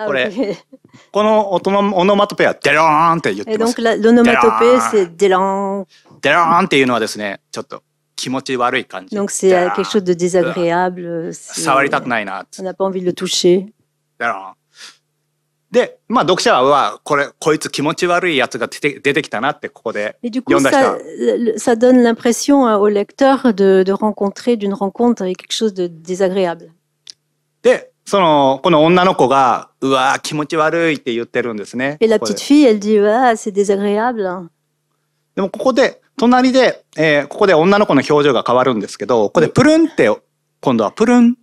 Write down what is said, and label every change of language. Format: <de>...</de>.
<ja>これ、このオノマトペはデローンって言ってます。</ja> <fr>Et donc l'onomatopée, c'est délan.</fr> <ja>デローンっていうのはですね、ちょっと気持ち悪い感じ。</ja> <fr>Donc c'est quelque chose de désagréable.</fr> <ja>触りたくないな。</ja> <fr>On n'a pas envie de le toucher.</fr> <ja>デローン。で、まあ読者はこいつ気持ち悪いやつが出てきたなってここで読んだ人は。</ja> <fr>Ça donne l'impression au lecteur de rencontrer d'une rencontre avec quelque chose de désagréable.</fr> <ja>で、この女の子がうわ気持ち悪いって言ってるんですね。</ja> <fr>Et la petite fille, elle dit ah c'est désagréable.</fr> <ja>でもここで隣で、ここで女の子の表情が変わるんですけど、ここでプルンって今度はプルン。</ja>